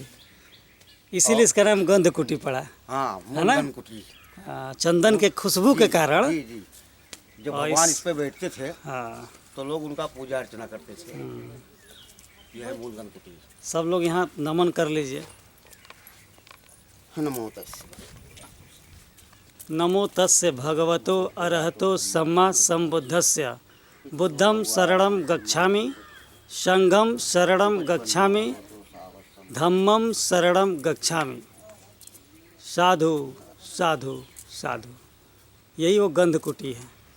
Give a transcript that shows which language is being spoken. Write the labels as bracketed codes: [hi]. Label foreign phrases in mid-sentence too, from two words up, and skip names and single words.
[hi] थी, इसीलिए इसका नाम गंध कुटी पड़ा। हाँ, है ना? मूलधन कुटी। चंदन के खुशबू के कारण। जी जी। जब और भगवान इस- इस पे बैठते थे, हाँ, तो लोग उनका पूजा अर्चना करते थे। यह है मूलधन कुटी। सब लोग यहाँ नमन कर लीजिए। [pi] नमो तस्से। नमो तस्य भगवतो अरहतो सम्मा संबुद्धस्य बुद्धं शरणं गच्छामि, संघं शरणं गच्छामि, धम्मं शरणं गच्छामि। [hi] साधु साधु साधु। यही वो गंध कुटी है।